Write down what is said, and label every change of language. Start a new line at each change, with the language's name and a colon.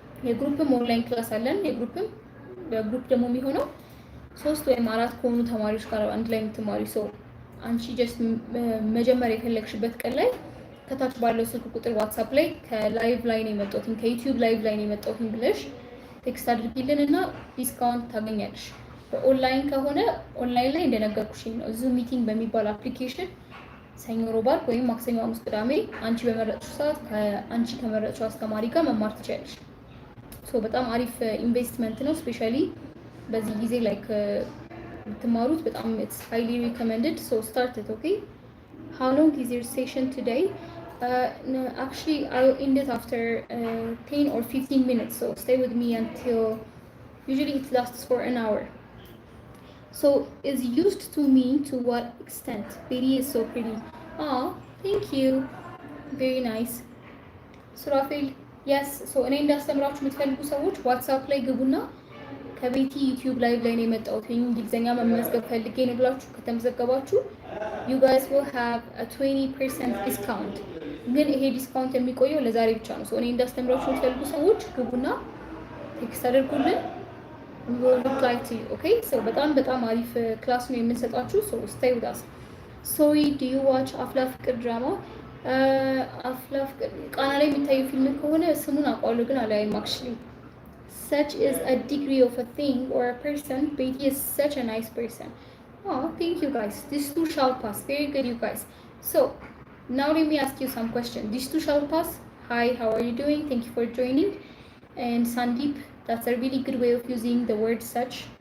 Amharic: የግሩፕም ኦንላይን ክላስ አለን። በግሩፕ ደግሞ የሚሆነው 3 ወይም 4 ከሆኑ ተማሪዎች ጋር አንድ ላይ የምትማሪ ሰው አንቺ ጀስት መጀመር የፈለግሽበት ቀን ላይ ከታች ባለው ስልክ ቁጥር ዋትስአፕ ላይ ከላይቭ ላይ ነው የመጣሁት ከዩቲዩብ ላይቭ ላይ ነው የመጣሁት ብለሽ ቴክስት አድርጊልን እና ዲስካውንት ታገኛለሽ። በኦንላይን ከሆነ ኦንላይን ላይ እንደነገርኩሽ ነው ዙም ሚቲንግ በሚባል አፕሊኬሽን ሰኞ ሮብ ወይም ማክሰኞ ሐሙስ ቅዳሜ አንቺ በመረጥሽው ሰዓት ከአንቺ ከመረጥሽው አስተማሪ ጋር መማር ትችያለሽ። ሶ በጣም አሪፍ ኢንቨስትመንት ነው። ስፔሻሊ በዚህ ጊዜ ላይክ ትማሩት በጣም
English: it's highly recommended. So start it, okay? How long is your session today? No, actually I'll end it after 10 or 15 minutes. So stay with me until usually it lasts for an hour. So is used to mean to what extent? Pretty is so pretty. Ah, thank you. Very nice. Surafil, yes.
Amharic: So እኔ እንዳስተምራችሁ የምትፈልጉ ሰዎች ዋትስአፕ ላይ ግቡና ከቤቲ ዩቲዩብ ላይቭ ላይ ነው የመጣሁት እንግሊዘኛ መመዝገብ ፈልጌ ነው ብላችሁ ከተመዘገባችሁ
English: you guys will have a 20% discount.
Amharic: ግን ይሄ ዲስካውንት የሚቆየው ለዛሬ ብቻ ነው። እኔ እንዳስተምራችሁ የምትፈልጉ ሰዎች ግቡና ቴክስት አድርጉልን
English: we will reply to you. Okay, so
Amharic: በጣም አሪፍ ክላስ ነው የምንሰጣችሁ,
English: so stay with us. Sorry, do you watch አፍላ ፍቅር drama?
Amharic: አፍላ ፍቅር ቃና ላይ የሚታየው ፊልም ከሆነ ስሙን አውቀዋለሁ ግን አላይም actually.
English: Such is a degree of a thing or a person. Betty is such a nice person. Oh, thank you guys. These two shall pass. Very good, you guys. So now let me ask you some questions. These two shall pass. Hi, how are you doing? Thank you for joining. And Sandeep, that's a really good way of using the word such.